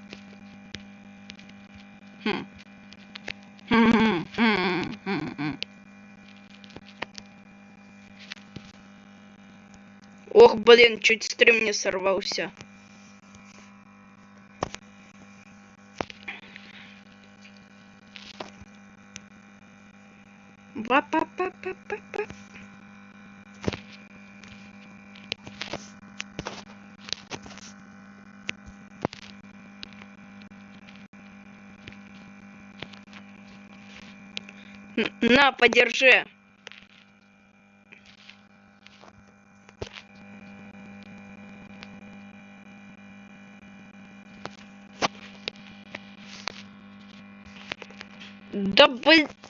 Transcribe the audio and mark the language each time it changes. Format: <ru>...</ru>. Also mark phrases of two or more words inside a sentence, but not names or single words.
<ru>Ох, блин, чуть стрим не сорвался. Ба-па-па-па-па-па. На, подержи. Да блин.</ru>